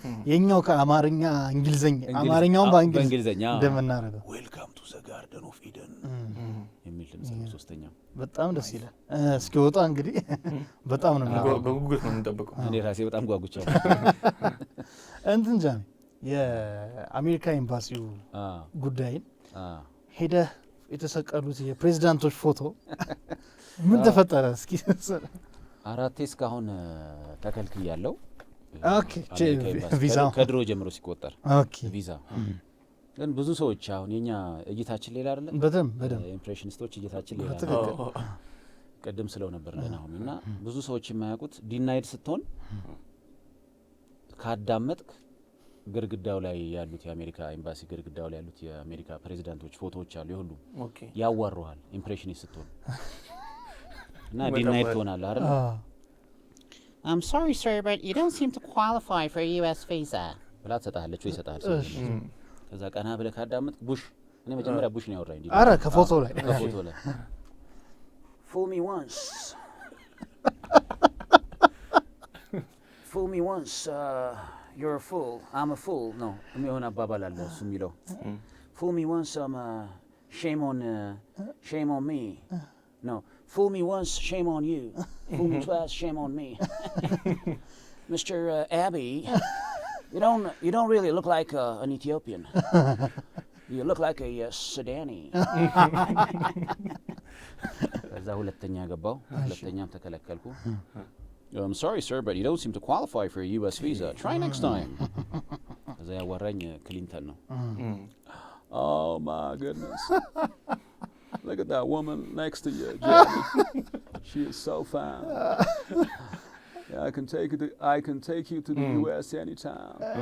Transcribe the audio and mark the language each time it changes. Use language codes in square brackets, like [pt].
[am] የኛው ከአማርኛ እንግሊዘኛ አማርኛውን በእንግሊዘኛ እንደምናረገው [en] Welcome to the garden of Eden [am] የሚል ድምጽ ነው ሶስተኛው። በጣም ደስ ይላል። እስኪወጣ እንግዲህ በጣም ነው በጉጉት ነው የምንጠብቀው። እኔ ራሴ በጣም ጓጉቻለሁ። እንትን ጃሚ የአሜሪካ ኤምባሲው ጉዳይን ሄደህ የተሰቀሉት የፕሬዝዳንቶች ፎቶ ምን ተፈጠረ? እስኪ 4 እስካሁን ተከልክያለሁ። ኦኬ ቪዛ ከድሮ ጀምሮ ሲቆጠር ኦኬ ቪዛ ግን ብዙ ሰዎች አሁን የኛ እይታችን ሌላ አይደለ? በደም ኢምፕሬሽኒስቶች እይታችን ሌላ ነው። ቀደም ስለው ነበር ለናሆምና ብዙ ሰዎች የማያውቁት ዲናይድ ስትሆን ካዳመጥክ ግርግዳው ላይ ያሉት የአሜሪካ ኤምባሲ ግርግዳው ላይ ያሉት የአሜሪካ ፕሬዝዳንቶች ፎቶዎች አሉ ይሁሉ ያዋሩሃል ኢምፕሬሽኒስት ስትሆን እና ዲናይድ ትሆናለህ አይደል? [en] I'm sorry sir but you don't seem to qualify for a US visa. [am] ብላ ትሰጣለች ወይ ይሰጣል። ከዛ ቀና ብለህ ካዳመጥክ ቡሽ እኔ መጀመሪያ ቡሽ ነው ያወራኝ አረ ከፎቶ ላይ [en] Fool me once. Fool me once, you're a fool. I'm a fool. No, [am] የሚሆን አባባል አለ እሱ የሚለው [en] Fool me once, shame on me. No, fool me once, shame on you. Fool me twice, shame on me. Mr. Abbey, you don't really look like an Ethiopian. You look like a Sudani. [am] ከዛ ሁለተኛ ገባው ሁለተኛም ተከለከልኩ። [en] I'm sorry sir but you don't seem to qualify for a US visa. Try next time. [am] ከዛ ያወራኝ ክሊንተን ነው። [en] Oh my goodness. Look at that woman next to you, Jamie. She is so fine. Yeah, I can take you to the US anytime.